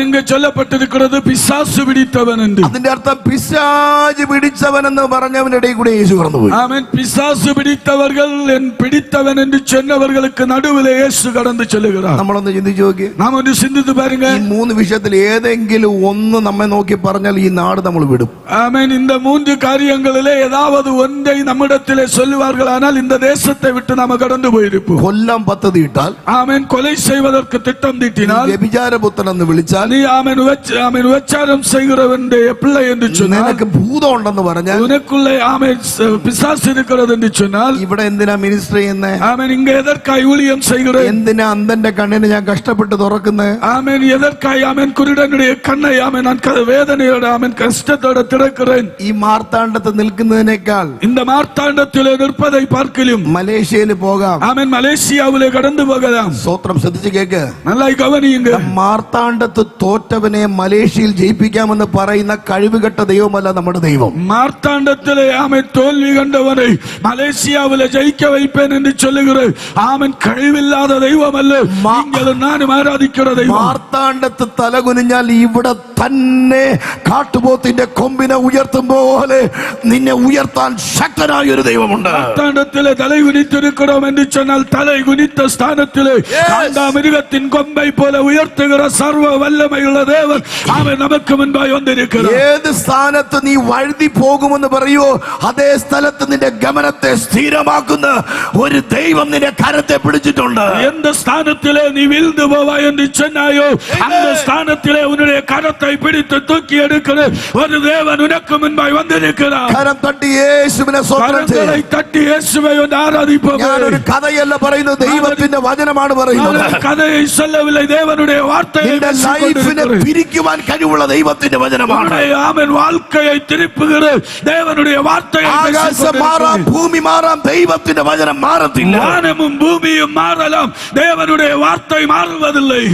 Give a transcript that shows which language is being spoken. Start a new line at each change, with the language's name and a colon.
Malayalam: ഇങ്ങ് ചൊല്ലപ്പെട്ടിരിക്കുന്നത് പിശാച് പിടിത്തവൻ എന്ന്. അതിന്റെ അർത്ഥം പിശാച് പിടിച്ചവൻ എന്ന് പറഞ്ഞവന്റെ ഇടയിൽ കൂടെ യേശു കടന്നുപോയി. ആമേൻ. പിശാച് പിടിത്തവர்கள் പിടിത്തവൻ എന്ന്
Tamil: சொன்னவர்களுக்கு நடுவில் இயேசு கடந்து செல்கிறார்.
Malayalam: നമ്മളൊന്ന് ചിന്തിച്ചു നോക്കി,
Tamil: നാം ഒന്ന് ചിന്തിച്ചു பாருங்க.
Malayalam: ഈ മൂന്ന് വിഷയത്തിൽ ഏതെങ്കിലും ഒന്ന് നമ്മെ നോക്കി പറഞ്ഞാൽ ഈ നാട് നമ്മൾ വിടും. ஆமென்.
Tamil: இந்த மூன்று காரியங்களிலே ஏதாவது ஒன்றை நம்மிடத்திலே சொல்லுவார்களானால் இந்த தேசத்தை விட்டு நாம கடந்து போயிருப்போம்.
Malayalam: കൊല്ലാൻ പദ്ധതി ഇട്ടാൽ,
Tamil: ஆமென் கொலை செய்வதற்கு திட்டம் தீட்டினால்,
Malayalam: വ്യഭിചാരപുത്രൻ എന്ന് വിളിച്ചാൽ,
Tamil: நீ ஆமென் விபச்சாரம் செய்கிறவனுடைய பிள்ளை என்று சொன்னால்,
Malayalam: നിനക്ക് ഭൂതം ഉണ്ടെന്ന് പറഞ്ഞാൽ,
Tamil: உனக்குள்ளே ஆமென் பிசாசு இருக்கிறது என்று சொன்னால்,
Malayalam: ഇവിടെ എന്തിനാ മിനിസ്റ്റർ ചെയ്യുന്നേ?
Tamil: ஆமென் இங்க எதற்காய் ஊழியம் செய்கிறேன்?
Malayalam: എന്തിനാ അന്ധന്റെ കണ്ണിന് ഞാൻ കഷ്ടപ്പെട്ട് തുറക്കുന്നേ?
Tamil: ஆமென் எதற்காய் ஆமென் குருடனுடைய கண்ணை ஆமென் நான் வேதனையோட ஆமென் கஷ்டத்தோட திறக்கிறேன்.
Malayalam: ഈ മാർത്താണ്ഡത്ത് നിൽക്കുന്നതിനേക്കാൾ
Tamil: இந்த மார்த்தாண்டத்திலே நிற்பதை பார்க்கலும்
Malayalam: മലേഷ്യയിൽ പോകാം.
Tamil: ஆமென் மலேசியாவிலே கடந்து போகலாம்.
Malayalam: സ്തോത്രം. ശ്രദ്ധിച്ച് കേക്ക്,
Tamil: நல்லா கவனியுங்க.
Malayalam: മാർത്താണ്ഡത്ത് തോറ്റവനെ മലേഷ്യയിൽ ജയിപ്പിക്കാമെന്ന് പറയുന്ന കഴിവുകെട്ട ദൈവമല്ല നമ്മുടെ ദൈവം.
Tamil: மார்த்தாண்டத்திலே ஆமென் தோல்வி கண்டவனை மலேசியாவிலே ஜெயிக்க வைப்பேன் என்று சொல்லுகிற ஆமென்
Malayalam: കഴിവില്ലാத ദൈവം അല്ല
Tamil: நீங்களும் நானும் ஆராதிக்கிற தெய்வம்.
Malayalam: മാർത്താണ്ഡത്ത് തലകുനിഞ്ഞാൽ ഇവിടെ തന്നെ കാട്ടുപോത്തിന്റെ കൊമ്പിനെ ഉയർത്തും പോലെ നിന്നെ ഉയർത്താൻ ശക്തനായ ഒരു ദൈവമുണ്ട്.
Tamil: மார்த்தாண்டத்திலே தலை குனித்திருக்கிறோம் என்று சொன்னால் தலை குனித்த ஸ்தானத்திலே மிருகத்தின் கொம்பை போல உயர்த்துகிற சர்வ வல்லமையுள்ள தேவன் அவன் நமக்கு முன்பாய் வந்திருக்கிறார்.
Malayalam: ഏത് സ്ഥാനത്ത് നീ വഴുതി പോകുമെന്ന് പറയോ അതേ സ്ഥലത്ത് നിന്റെ ഗമനത്തെ സ്ഥിരമാക്കുന്ന ഒരു ദൈവം നിന്റെ കരത്തെ പിടിച്ചിട്ടുണ്ട്.
Tamil: எந்த ஸ்தானத்திலே நீ வீழ்ந்து போவாய் என்று சொன்னாயோ அந்த ஸ்தானத்திலே உன்னுடைய கரத்தை வார்த்தை பிடித்து தூக்கி எடுக்கிற ஒரு தேவன் உனக்கு முன்பாய் வந்திருக்கிறார்.
Malayalam: കരം തട്ടി യേശുവിനെ സ്തോത്രം ചെയ്യ്.
Tamil: கரங்களை தட்டி இயேசுவை ஆராதிப்போம்.
Malayalam: ഞാനൊരു കഥയല്ല പറയുന്നത്, ദൈവത്തിന്റെ വചനമാണ് പറയുന്നത്.
Tamil: கதையை சொல்லவில்லை, தேவனுடைய வார்த்தையை
Malayalam: നിന്റെ ലൈഫിനെ പിരിക്കുവാൻ കഴിവുള്ള ദൈവത്തിന്റെ വചനമാണ്. ஆமென்.
Tamil: வாழ்க்கையை திருப்புகிற தேவனுடைய வார்த்தையை
Malayalam: ആകാശം മാറാം, ഭൂമി മാറാം, ദൈവത്തിന്റെ വചനം മാറത്തില്ല.
Tamil: வானமும் பூமியும் மாறலாம், தேவனுடைய வார்த்தை மாறுவதில்லை.